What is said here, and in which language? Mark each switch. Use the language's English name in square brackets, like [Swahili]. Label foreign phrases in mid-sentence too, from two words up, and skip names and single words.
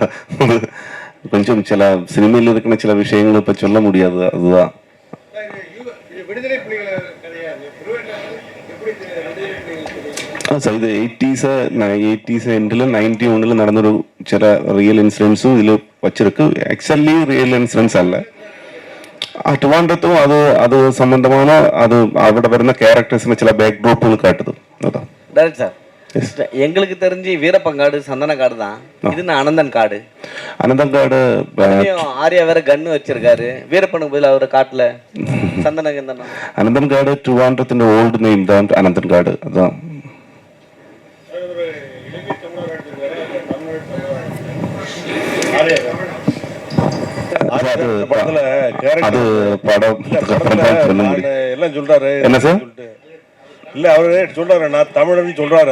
[Tamil] கொஞ்சம் சில சினிமையில் இருக்கிற சில விஷயங்களை இப்போ சொல்ல முடியாது. அதுதான் சார். இது 80s எண்டில் 91 நடந்த ஒரு சில [English] real incidents [Tamil] இதில் வச்சிருக்கு. [English] actually real incidents [Tamil] அல்ல. [Malayalam] ട്രിവാൻഡ്രത്തും അത് സംബന്ധമാണ്. അത് അവിടെ വരുന്ന ക്യാരക്ടേഴ്സിന് ചില ബാക്ക് ഡ്രോപ്പുകൾ കാട്ടുது. [Tamil] அதான் டைரக்ட் சார், எங்களுக்கு தெரிஞ்சு வீரப்பங்காடு சந்தனக்காடு தான். இது அனந்தன் காடு. அனந்தன் காடு ஆர்யா வேற கன்னு வச்சிருக்காரு. வீரப்பனுக்கு பதில் அவரு காட்டுல சந்தன அனந்தன் காடு ട്രിവാൻഡ്രത്തിന്റെ [English] old name [Tamil] தான் அனந்தன் காடு. அதான் அது படம் எல்லாம் சொல்றாரு. என்ன சார்? இல்ல அவரு சொல்றாரு, நான் தமிழன் சொல்றாரு.